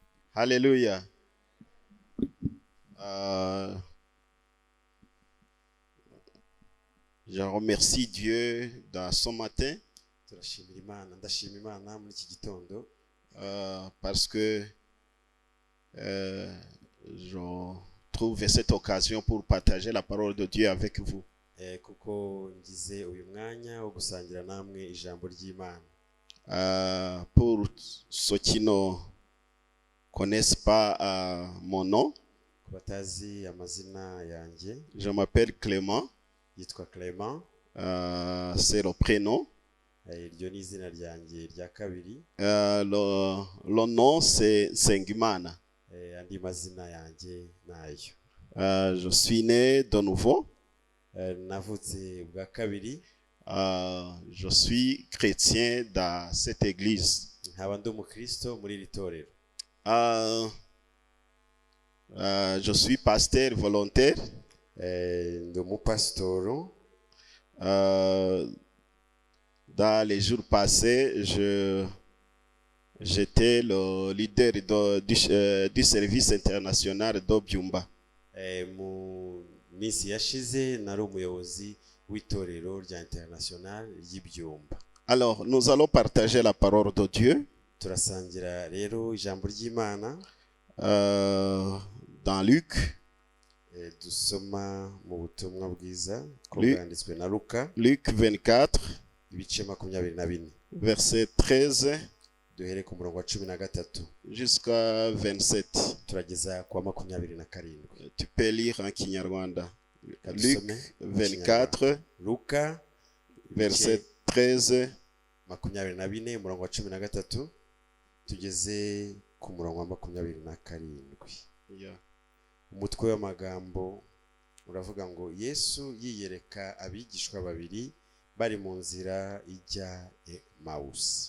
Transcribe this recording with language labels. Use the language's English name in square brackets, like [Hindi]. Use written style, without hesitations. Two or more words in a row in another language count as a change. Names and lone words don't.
[French] Alléluia. Euh, je remercie Dieu dans ce matin [Kinyarwanda] turashimira Imana, ndashima Imana muri iki gitondo [French] parce que je trouve cette occasion pour partager la parole de Dieu avec vous. [Kinyarwanda] kuko ngize uyu mwanya wo gusangira namwe ijambo ry'Imana. [French] Pour ceux qui ne connaissent pas mon nom, [Kinyarwanda] Ku batazi amazina yanjye, [French] je m'appelle Clément, [Kinyarwanda] yitwa Clément, [French] c'est le prénom. [Kinyarwanda] iryo ni izina ryanjye rya kabiri. [French] Le nom c'est Sengimana. [Kinyarwanda] Andi mazina yanjye nayo. [French] Je suis né de nouveau. [Kinyarwanda] Navutse bwa kabiri. [French] Je suis chrétien dans cette église. [Kinyarwanda] Nkaba ndi umukristo muri iri torero. [French] Je suis pasteur volontaire. [Kinyarwanda] Ndi umupasitoro. [French] Dans les jours passés, j'étais le leader du service international d'Obyumba. [Kinyarwanda] Mu minsi yashize nari umuyobozi w'itorero rya international ry'Ibyumba. [French] Alors, nous allons partager la parole de Dieu. [Kinyarwanda] Turasangira rero ijambo ry'Imana [French] dans Luc. [Kinyarwanda] Dusoma mu butumwa bwiza ko bwanditswe na Luka. [French] Luc 24. [Kinyarwanda] Ibice 24. [French] Verset 13. [Kinyarwanda] Duhere ku murongo wa 13 [French] jusqu'à 27. [Kinyarwanda] Turageza kwa 27. [French] Tu peux lire en Kinyarwanda. Luc 24. [Kinyarwanda] Luka [French] verset 13. [Kinyarwanda] 24 umurongo wa 13 tugeze ku murongo wa 27. Umutwe w'amagambo uravuga ngo Yesu yiyereka abigishwa babiri bari mu nzira ijya Emawusi.